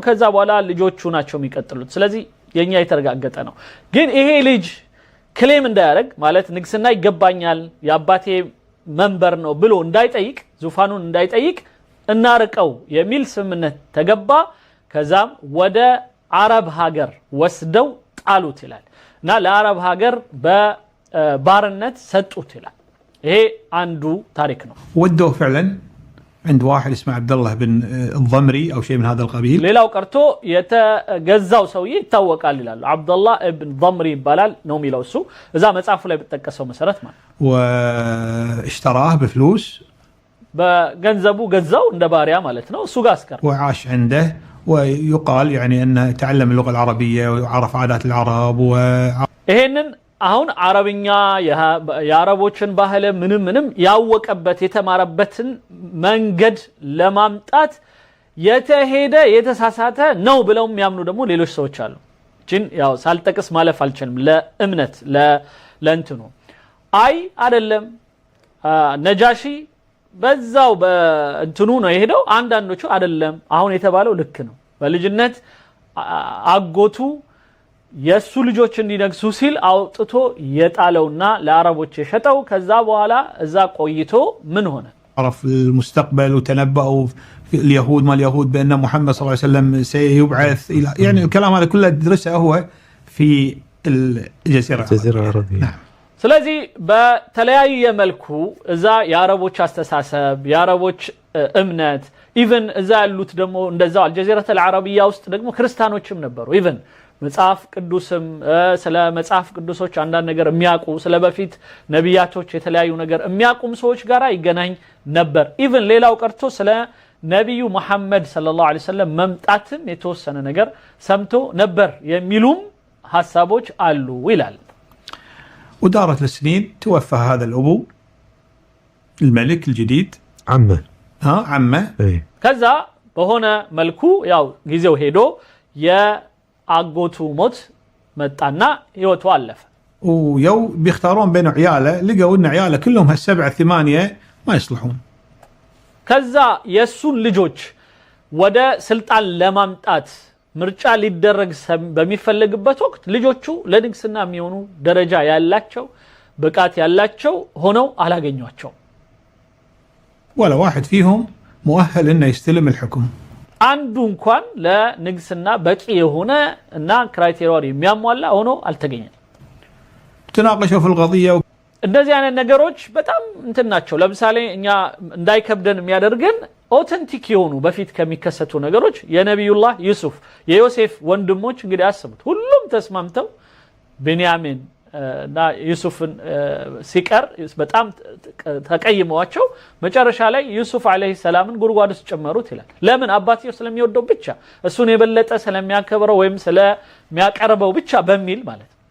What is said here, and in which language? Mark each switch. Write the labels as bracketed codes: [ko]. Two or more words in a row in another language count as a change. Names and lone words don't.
[am] ከዛ በኋላ ልጆቹ ናቸው የሚቀጥሉት ስለዚህ የኛ የተረጋገጠ ነው ግን ይሄ ልጅ ክሌም እንዳያረግ ማለት ንግስና ይገባኛል የአባቴ መንበር ነው ብሎ እንዳይጠይቅ ዙፋኑን እንዳይጠይቅ እናርቀው የሚል ስምምነት ተገባ ከዛም ወደ አረብ ሀገር ወስደው ጣሉት ይላል እና ለአረብ ሀገር በባርነት ሰጡት ይላል ይሄ አንዱ ታሪክ ነው [ar] ودوه فعلا عند واحد اسمه عبد الله بن الضمري او شيء من هذا القبيل [am] ሌላው ቀርቶ የተገዛው ሰውዬ ይታወቃል ይላሉ አብዱላህ ኢብን ضمሪ ይባላል ነው የሚለው እሱ እዛ መጽሐፉ ላይ በተጠቀሰው መሰረት ማለት [ar] واشتراه بفلوس [am] በገንዘቡ ገዛው እንደ ባሪያ ማለት ነው እሱ ጋር አስቀር [ar] وعاش عنده ويقال يعني انه تعلم اللغه العربيه وعرف عادات العرب [am] ይሄንን አሁን አረብኛ የአረቦችን ባህል ምንም ያወቀበት የተማረበትን መንገድ ለማምጣት የተሄደ የተሳሳተ ነው ብለው የሚያምኑ ደግሞ ሌሎች ሰዎች አሉ ጂን ያው ሳልጠቅስ ማለፍ አልችልም ለእምነት ለእንትኑ አይ አይደለም ነጃሺ በዛው በእንትኑ ነው የሄደው አንዳንዶቹ አይደለም አሁን የተባለው ልክ ነው በልጅነት አጎቱ የሱ ልጆች እንዲነግሱ ሲል አውጥቶ የጣለውና ለአረቦች የሸጠው ከዛ በኋላ እዛ ቆይቶ ምን ሆነ [ar] عرف المستقبل وتنبأوا في اليهود ما اليهود بأن محمد صلى الله عليه وسلم سيبعث إلى يعني الكلام هذا كله درسه هو في الجزيرة العربية نعم [am] ስለዚህ በተለያየ መልኩ እዛ የአረቦች አስተሳሰብ የአረቦች እምነት ኢቭን እዛ ያሉት ደግሞ እንደዛው አልጀዚረተ አልዓረቢያ ውስጥ ደግሞ ክርስቲያኖችም ነበሩ ኢቭን መጽሐፍ ቅዱስም ስለ መጽሐፍ ቅዱሶች አንዳንድ ነገር የሚያውቁ ስለ በፊት ነቢያቶች የተለያዩ ነገር የሚያውቁም ሰዎች ጋራ ይገናኝ ነበር ኢቭን ሌላው ቀርቶ ስለ ነብዩ መሐመድ [ar] صلى الله عليه وسلم [am] መምጣትም የተወሰነ ነገር ሰምቶ ነበር የሚሉም ሐሳቦች አሉ ይላል [ar] ودارت السنين توفى هذا الأبو الملك الجديد عمه [am] ከዛ በሆነ መልኩ ያው ጊዜው ሄዶ የአጎቱ ሞት መጣና ህይወቱ አለፈ [ar] ويو بيختارون بين عياله لقوا ان عياله كلهم هالسبعة 8 ما يصلحون [am] ከዛ የሱን ልጆች ወደ ስልጣን ለማምጣት ምርጫ ሊደረግ በሚፈልግበት ወቅት ልጆቹ ለንግስና የሚሆኑ ደረጃ ያላቸው ብቃት ያላቸው ሆነው አላገኟቸው [ar] ولا واحد فيهم مؤهل انه يستلم الحكم [am] አንዱ እንኳን ለንግስና በቂ የሆነ እና ክራይቴሪያ የሚያሟላ ሆኖ አልተገኘም [ar] تناقشوا في القضيه [am] እንደዚህ አይነት ነገሮች በጣም እንትናቸው ለምሳሌ እኛ እንዳይከብደን የሚያደርገን ኦተንቲክ የሆኑ በፊት ከሚከሰቱ ነገሮች የነብዩላህ ዩሱፍ የዮሴፍ ወንድሞች እንግዲህ አስቡት ሁሉም ተስማምተው ቤንያሚን እና ዩሱፍን ሲቀር በጣም ተቀይመዋቸው መጨረሻ ላይ ዩሱፍ [ar] عليه السلام [am] ጉርጓድ ውስጥ ጨመሩት ይላል ለምን አባትየው ስለሚወደው ብቻ እሱን የበለጠ ስለሚያከብረው ወይም ስለሚያቀርበው ብቻ በሚል ማለት